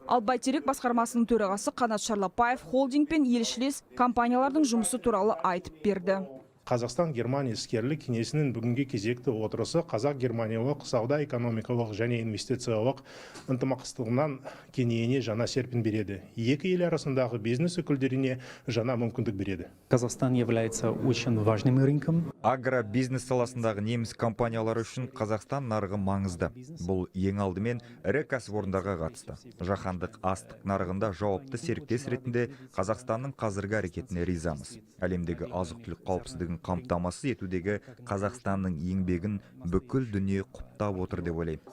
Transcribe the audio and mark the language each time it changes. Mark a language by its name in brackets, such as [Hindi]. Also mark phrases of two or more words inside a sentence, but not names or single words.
[Kazakh] Ал Бәйтерек басқармасының төрағасы Қанат Шарлапаев холдингпен елшілес компаниялардың жұмысы туралы айтып берді. Қазақстан-Германия іскерлік кеңесінің бүгінгі кезекті отырысы қазақ-германиялық сауда-экономикалық және инвестициялық ынтымақтастығынан кеңеюіне жаңа серпін береді. Екі ел арасындағы бизнес өкілдеріне жаңа мүмкіндік береді. [Russian] Казахстан является очень важным рынком. [Kazakh] Агробизнес саласындағы неміс компаниялары үшін Қазақстан нарығы маңызды. Бұл ең алдымен ірі кәсіпорындарға қатысты. Жаһандық астық нарығында жауапты серіктес ретінде Қазақстанның қазіргі әрекетіне ризамыз. Әлемдегі азық-түлік қауіпсіздігін қамтамасыз етудегі Қазақстанның еңбегін бүкіл дүние құптап отыр деп ойлаймын.